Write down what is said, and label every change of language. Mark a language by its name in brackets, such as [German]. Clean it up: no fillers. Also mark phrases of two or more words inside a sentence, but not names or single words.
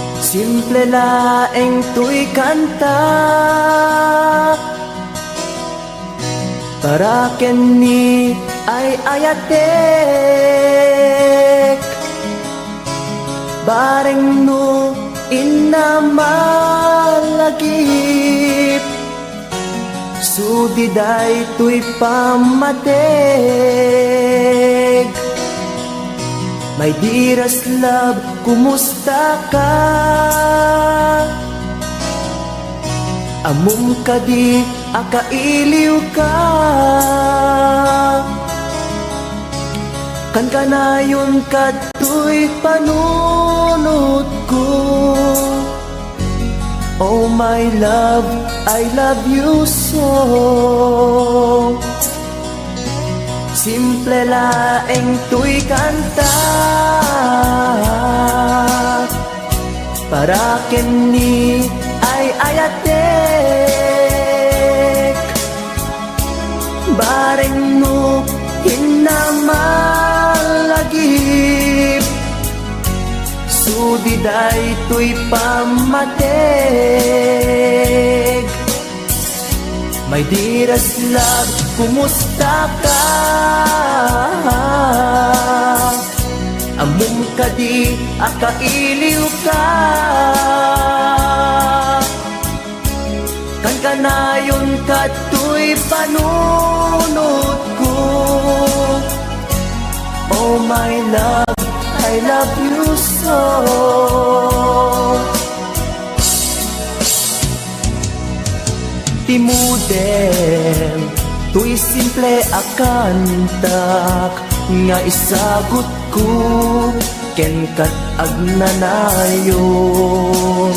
[Iloko] Simple laeng tuy kanta para keni ay ayatek bareng no inamalagip sudiday tuy pamatek. [English] My dearest love, [Iloko] kumusta ka? Amum ka di, akailiw ka. Kan ka na yun kato'y panunod ko. [English] Oh my love, I love you so. [Iloko] Simple laeng tuy kanta para keni ay ayatek bareng no hinamalagip sudiday tuy pamatek. [English] My dearest love, [Iloko] kumusta ka? Amum ka di, akailiw ka. Kan ka na yun kato'y panunod ko. [English] Oh my love, I love you so. [Iloko] Timudem, tuy simple akantak nga isagot ko ken kat agnanayon.